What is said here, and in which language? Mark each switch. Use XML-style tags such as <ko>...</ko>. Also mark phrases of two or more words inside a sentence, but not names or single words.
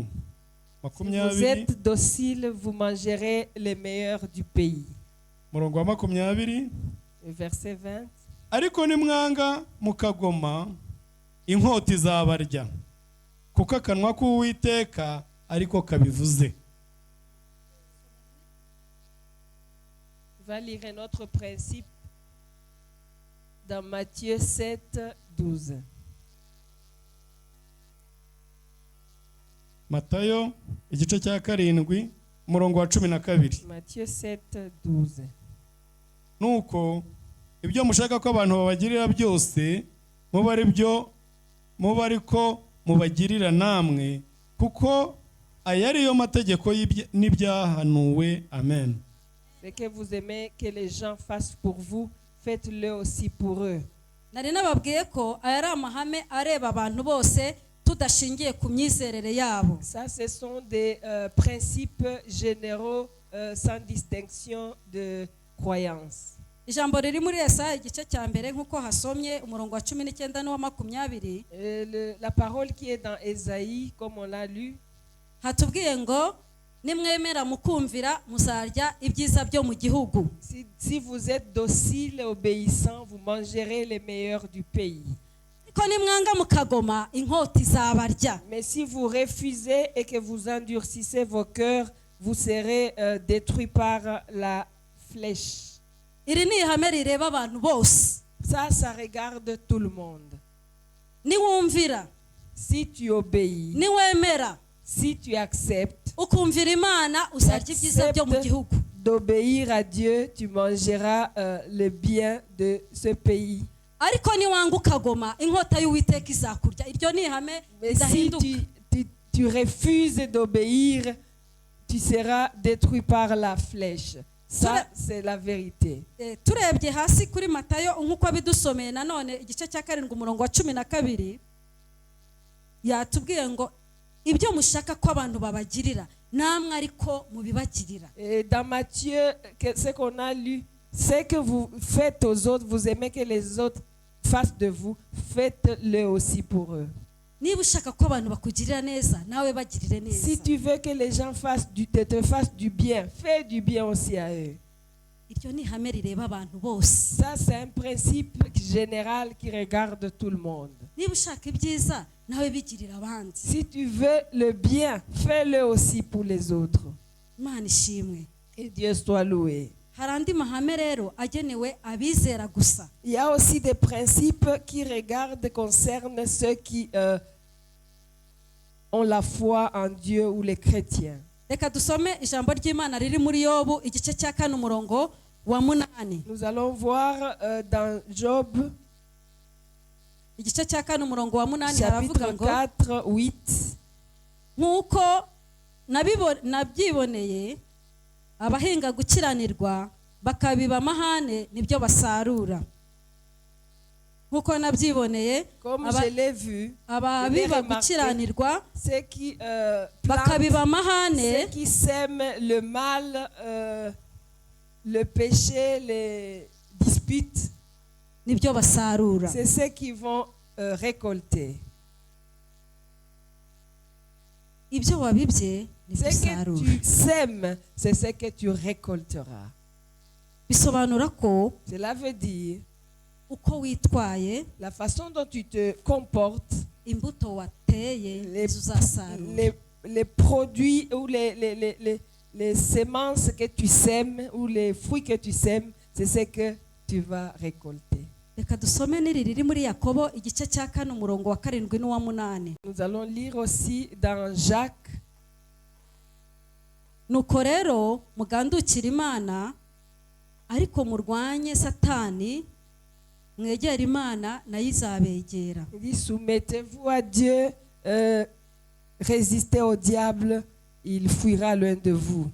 <fr>Si vous êtes docile, vous mangerez les meilleurs du pays.</fr> <rw>Murongo wa 20.</rw> <fr>Verset 20.</fr> <rw>Ariko nimwanga mukagoma inkota izabarya kuko akanwa k'Uwiteka ariko kabivuze.</rw> <fr>On va lire un autre principe dans Matthieu 7, 12.</fr> <rw>Matayo igice cya 7 murongo wa 12.</rw> <fr>Matthieu 7, 12.</fr> <rw>Nuko ibyo mushaka ko abantu babagirira byose muba ariko mubagirira namwe kuko aya ariyo mategeko n'ibyahanuwe. Amen.</rw> <fr>Ce que vous aimez que les gens fassent pour vous, faites-le aussi pour eux.</fr> <rw>Nari nababwiye ko aya ari amahame areba abantu bose tudashingiye ku myizerere yabo.</rw> <fr>Ça, ce sont des principes généraux sans distinction de croyance.</fr> <rw>Ijambo riri muri Yesaya igice cya mbere nkuko hasomye umurongo wa 19 n'uwa 20.</rw> <fr>La parole qui est dans Ésaïe, comme on l'a lu,</fr> <rw>hatubwiye ngo nimwemera mukumvira muzarya ibyiza byo mu gihugu.</rw> <fr>Si vous êtes docile et obéissant, vous mangerez les meilleurs du pays.</fr> <rw>Ko nimwanga mukagoma inkota izabarya.</rw> <fr>Mais si vous refusez et que vous endurcissez vos cœurs, vous serez détruits par la flèche.</fr> <rw>Iri ni ihame rireba abantu bose.</rw> <fr>Ça regarde tout le monde.</fr> <rw>Niwumvira,</rw> <fr>si tu obéis,</fr> <rw>niwemera,</rw> <fr>si tu acceptes,</fr> <rw>ukumvira Imana uzarya ibyiza byo mu gihugu.</rw> <fr>d'obéir à Dieu, tu mangeras le bien de ce pays.</fr> <rw>ariko niwanga ukagoma inkota y'Uwiteka izakurya. Iryo ni ihame</rw> <fr>Mais si</fr> <rw>ridahinduka.</rw> <fr>tu refuses d'obéir, tu seras détruit par la flèche. Ça, c'est la vérité.</fr> <rw>Turebye hasi kuri Matayo nk'uko bidusomeye nanone igice cya 7 umurongo wa 12 yatubwiye ngo ibyo mushaka ko abantu babagirira namwe ariko mubibagirira.</rw> <fr>Et dans Matthieu, ce qu'on a lu, c'est que vous faites aux autres, vous aimez que les autres fassent de vous, faites-le aussi pour eux.</fr> <rw>Niba ushaka ko abantu bakugirira neza nawe bagirire neza.</rw> <fr>Si tu veux que les gens te fassent du bien, fais du bien aussi à eux.</fr> <rw>Iryo ni ihame rireba abantu bose.</rw> <fr>Ça, c'est un principe général qui regarde tout le monde.</fr> <rw>Niba ushaka ibyiza nawe bigirira abandi.</rw> <fr>Si tu veux le bien, fais-le aussi pour les autres.</fr> <rw>Imana ishimwe.</rw> <fr>Et Dieu soit loué.</fr> <rw>Hari andi mahame rero agenewe abizera gusa.</rw> <fr>Il y a aussi des principes qui concernent ceux qui ont la foi en Dieu ou les chrétiens.</fr> <rw>Reka dusome ijambo ry'Imana riri muri Yobu igice cya 4 umurongo wa 8.</rw> <fr>Nous allons voir dans Job,</fr> <rw>Igice cya 4 umurongo wa 8 haravuga</rw> <fr>chapitre</fr> <rw>ngo</rw> <fr>4, 8.</fr> <rw>nk'uko nabyiboneye abahinga gukiranirwa bakabiba amahane nibyo basarura. Nk'uko nabyiboneye</rw> <fr>Comme je l'ai vu,</fr> <rw>ababiba gukiranirwa</rw> <fr>ceux qui</fr> <rw>bakabiba</rw> <fr>plantent,</fr> <rw>amahane</rw> <fr>ceux qui sèment le mal, le péché, les disputes,</fr> <rw>nibyo basarura.</rw> <fr>c'est ceux qui vont récolter.</fr> <rw>Ibyo wabibye</rw> <fr>Ce</fr> <rw>nibyo</rw> <fr>que</fr> <rw>usarura.</rw> <fr>tu sèmes, c'est ce que tu récolteras.</fr> <rw>Bisobanura ko</rw> <fr>Cela veut dire</fr> <rw>uko witwaye</rw> <fr>la façon dont tu te comportes,</fr> <rw>imbuto wateye nizo uzasarura.</rw> <fr>les produits ou les semences que tu sèmes ou les fruits que tu sèmes, c'est ce que tu vas récolter.</fr> <rw>Reka dusome n'iri riri muri Yakobo igice cya 4 umurongo wa 7 n'uwa 8.</rw> <fr>Nous allons lire aussi dans Jacques.</fr> <rw>Nuko rero mugandukira Imana ariko murwanye Satani mwegera Imana nayo izabegera.</rw> <fr>Il dit soumettez-vous à Dieu, résistez au diable, il fuira loin de vous.</fr>